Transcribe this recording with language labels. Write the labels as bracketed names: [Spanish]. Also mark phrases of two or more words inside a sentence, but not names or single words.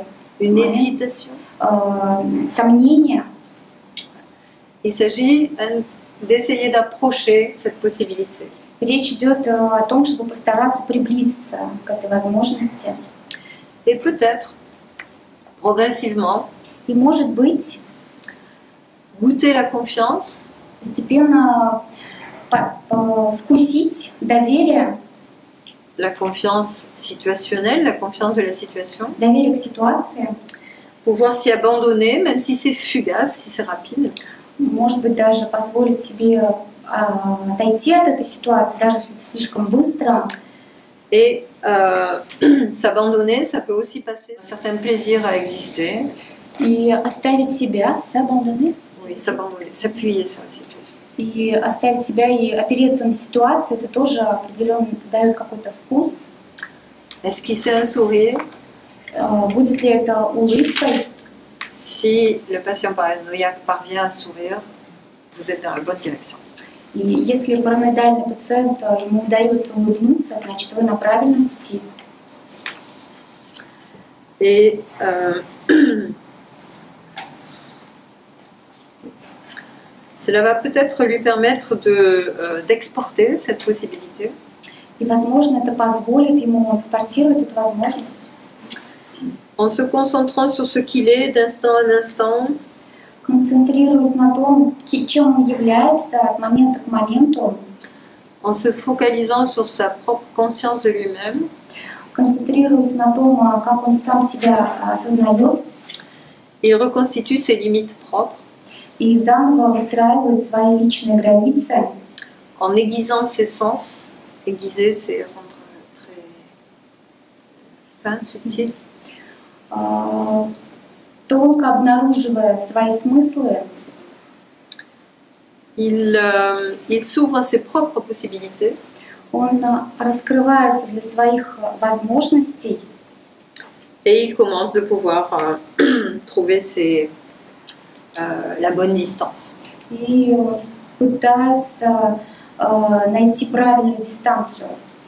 [French] Une hésitation. [Russian] Сомнения. [French] Il s'agit d'essayer d'approcher cette possibilité. [Russian] Речь идет о том, чтобы постараться приблизиться к этой возможности. [French] Et peut-être, progressivement, [Russian] И, может быть, [French] goûter la confiance, [Russian] постепенно вкусить доверие, [French] la confiance situationnelle, la confiance de la situation, [Russian] доверие к ситуации, [French] pouvoir s'y abandonner, même si c'est fugace, si c'est rapide. [Russian] может быть, даже позволить себе отойти от этой ситуации, даже если это слишком быстро. [French] Et s'abandonner, ça peut aussi passer un certain plaisir à exister. [Russian] И оставить себя, [French] s'abandonner. Oui, s'abandonner, s'appuyer sur la situation. [Russian] И оставить себя и опереться на ситуацию, это тоже определенно дает какой-то вкус. [French] Esquisser un sourire. [Russian] Будет ли это улыбкой? [French] Si le patient paranoïaque parvient à sourire, vous êtes dans la bonne direction. [Russian] И если параноидальный пациент, ему удается улыбнуться, значит, вы на правильном пути. [French] Et cela va peut-être lui permettre d'exporter cette possibilité. [Russian] И, возможно, это позволит ему экспортировать эту возможность. [French] En se concentrant sur ce qu'il est d'instant en instant. [Russian] Концентрируясь на том, чем он является от момента к моменту. [French] En se focalisant sur sa propre conscience de lui-même. [Russian] Концентрируясь на том, как он сам себя осознает. [French] Il reconstitue ses limites propres. [Russian] И заново выстраивает свои личные границы. [French] En aiguisant ses sens. Aiguiser, c'est rendre très fin, subtil. [Russian] Тонко обнаруживая свои смыслы, [French] il s'ouvre à ses propres possibilités. [Russian] Он раскрывается для своих возможностей. [French] Et il commence de pouvoir trouver la bonne distance. [Russian] И пытается найти правильную дистанцию.